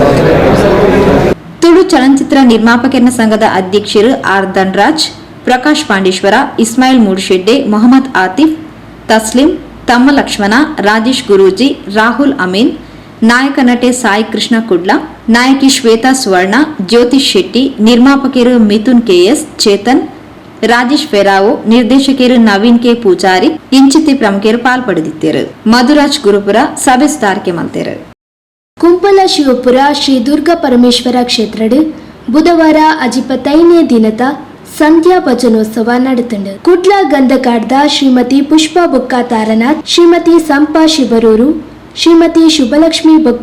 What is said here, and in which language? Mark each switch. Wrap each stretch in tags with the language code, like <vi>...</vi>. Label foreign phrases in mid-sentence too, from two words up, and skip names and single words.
<tcy>ತುಳು ಚಲನಚಿತ್ರ ನಿರ್ಮಾಪಕರ ಸಂಘದ ಅಧ್ಯಕ್ಷರು ಆರ್ ಧನ್ರಾಜ್, ಪ್ರಕಾಶ್ ಪಾಂಡೇಶ್ವರ, ಇಸ್ಮಾಯಿಲ್ ಮೂಡುಶೆಡ್ಡೆ, ಮೊಹಮ್ಮದ್ ಆತಿಫ್, ತಸ್ಲಿಂ, ತಮ್ಮ ಲಕ್ಷ್ಮಣ, ರಾಜೇಶ್ ಗುರೂಜಿ, ರಾಹುಲ್ ಅಮೀನ್, ನಾಯಕ ನಟೆ ಸಾಯಿ ಕೃಷ್ಣ ಕುಡ್ಲ, ನಾಯಕಿ ಶ್ವೇತಾ ಸುವರ್ಣ, ಜ್ಯೋತಿಷ್ ಶೆಟ್ಟಿ, ನಿರ್ಮಾಪಕರು ಮಿಥುನ್ ಕೆಎಸ್, ಚೇತನ್, ರಾಜೇಶ್ ಫೆರಾವೋ, ನಿರ್ದೇಶಕರು ನವೀನ್ ಕೆ ಪೂಜಾರಿ ಇಂಚಿತಿ ಪ್ರಮುಖರು ಪಾಲ್ಪಡೆದಿದ್ದರು. ಮಧುರಾಜ್ ಗುರುಪುರ ಸಭೆ ಸುಧಾರಿಕೆ ಮಲ್ತೇರು. ಕುಂಪಲ ಶಿವಪುರ ಶ್ರೀ ದುರ್ಗಾ ಪರಮೇಶ್ವರ ಕ್ಷೇತ್ರಡು ಬುಧವಾರ ಅಜಿಪತ್ತೈನೇ ದಿನದ ಸಂಧ್ಯಾ ಭಜನೋತ್ಸವ ನಡೆತಂಡು. ಕುಡ್ಲ ಗಂಧಕಾಡ್ದ ಶ್ರೀಮತಿ ಪುಷ್ಪಾ ಬೊಕ್ಕ ತಾರನಾಥ್, ಶ್ರೀಮತಿ ಸಂಪಾ ಶಿಬರೂರು, ಶ್ರೀಮತಿ ಶುಭಲಕ್ಷ್ಮಿ ಬೊಕ್ಕ</tcy>